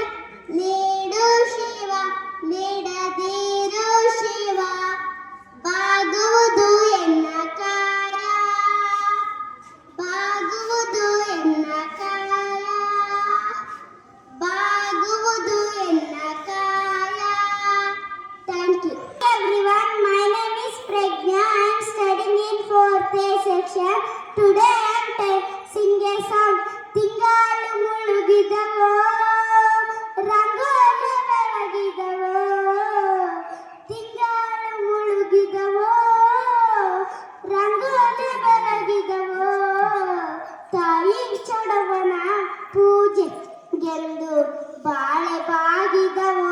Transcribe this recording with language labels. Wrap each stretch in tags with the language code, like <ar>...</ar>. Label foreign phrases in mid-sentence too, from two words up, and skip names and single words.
<kn>ನೀಡು ಶಿವ ನೀಡದಿರು ಶಿವ ಬಾಗುವುದು ಎನ್ನ ಕಾಯ. ಬಾಗುವುದು ಎನ್ನ ಕಾಯ. ಬಾಗುವುದು ಎನ್ನ ಕಾಯ.</kn> <en>Thank you. Everyone, my name is Pragna. I am studying in 4th A section. Today I am sing a song.</en> <kn>ತಿಂಗಳು ಮುಳುಗಿದವೋ ರಂಗೋಲಿ ಬೆಳಗಿದವೋ. ತಿಂಗಳು ಮುಳುಗಿದವೋ ರಂಗೋಲಿ ಬೆಳಗಿದವೋ. ತಾಯಿ ಚೌಡವನ ಪೂಜೆ ಗೆಂದು ಬಾಳೆ ಬಾಗಿದವೋ.</kn>